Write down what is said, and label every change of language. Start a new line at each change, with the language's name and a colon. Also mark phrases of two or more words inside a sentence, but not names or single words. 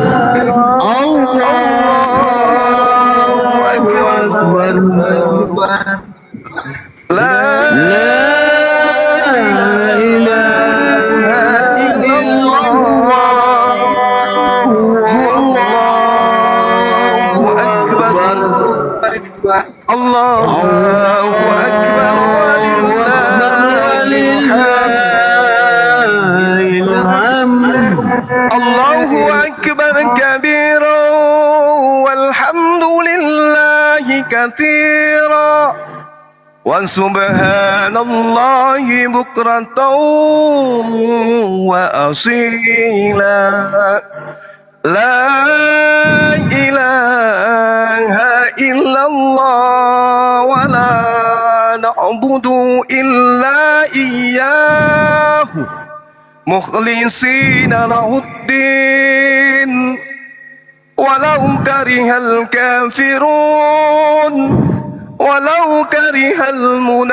Arabic: الله أكبر لا إله إلا الله الله أكبر الله أكبر, الله أكبر كبيرا والحمد لله كثيرا وسبحان الله بكرة وأصيلا لا إله إلا الله ولا نعبد إلا إياه مخلصين له الدين ولو كره الكافرون ولو كره